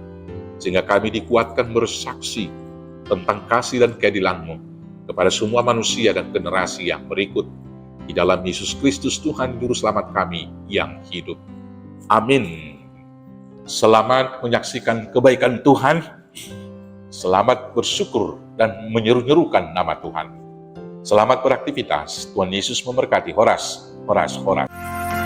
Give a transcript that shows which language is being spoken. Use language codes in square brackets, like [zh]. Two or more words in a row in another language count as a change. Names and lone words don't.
[id] Sehingga kami dikuatkan bersaksi tentang kasih dan keadilan-Mu kepada semua manusia dan generasi yang berikut. Di dalam Yesus Kristus Tuhan Juru Selamat kami yang hidup. Amin. Selamat menyaksikan kebaikan Tuhan. Selamat bersyukur dan menyeru-nyerukan nama Tuhan. Selamat beraktivitas. Tuhan Yesus memberkati. [bbc] Horas, horas, horas.